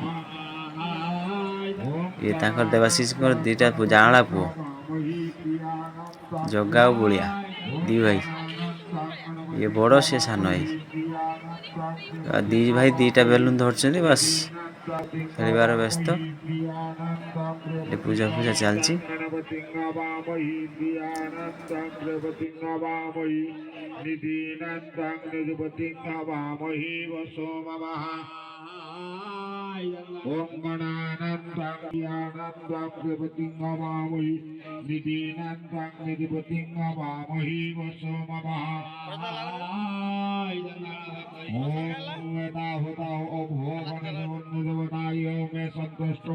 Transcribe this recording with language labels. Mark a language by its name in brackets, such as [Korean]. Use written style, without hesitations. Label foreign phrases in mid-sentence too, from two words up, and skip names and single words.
[Odia] ଇଏ ତାଙ୍କର ଦେବାଶିଷଙ୍କର 2ଟା ଜାଆଁଳା ପୁଅ, ଜଗା ଆଉ ବଳିଆ, 2 ଭାଇ। ଇଏ ବଡ଼, ସେ ସାନ ଭାଇ। 2 ଭାଇ 2ଟା ବେଲୁନ ଧରିଛନ୍ତି, ବାସ୍ ଖେଳିବାର ବ୍ୟସ୍ତ। ଏ ପୂଜା ଫୂଜା ଚାଲିଛି। [Sanskrit] ओम गणानां प्रभृतिं नमामि निधीनां निधिपतिं नमामि वसोमवाहाय ओम वेदाहुता ओम भोगन देवनाय मे संतुष्ट